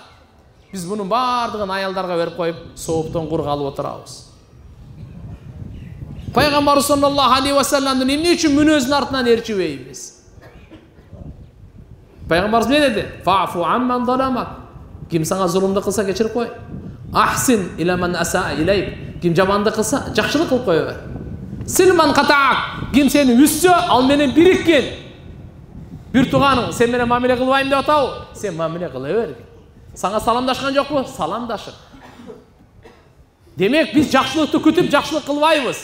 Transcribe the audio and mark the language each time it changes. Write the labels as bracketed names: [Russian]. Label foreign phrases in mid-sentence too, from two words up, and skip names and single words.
[Kyrgyz] Биз мунун бардыгын аялдарга берип коюп, сооптон кур калып отурабыз. Пайгамбар [Arabic] صلى الله عليه وسلم [Kyrgyz] эмне үчүн мүнөзүнүн артынан ээрчибейбиз? Пайгамбарыбыз эмне деди? [Arabic] فاعف عمن ظلمك. [Kyrgyz] Ким сага зулумду кылса кечирип кой. [Arabic] أحسن إلى من أساء إليك. [Kyrgyz] Ким жамандык кылса жакшылык кылып кое бер. [Arabic] صل من قطعك. [Kyrgyz] Ким сени үссө, ал менен бириккен. Бир тууганың сен менен мамиле кылбайм деп атабы? Сен мамиле кыла бер. Сага саламдашкан жокпу? Саламдашып. Демек биз жакшылыкты күтүп жакшылык кылбайбыз.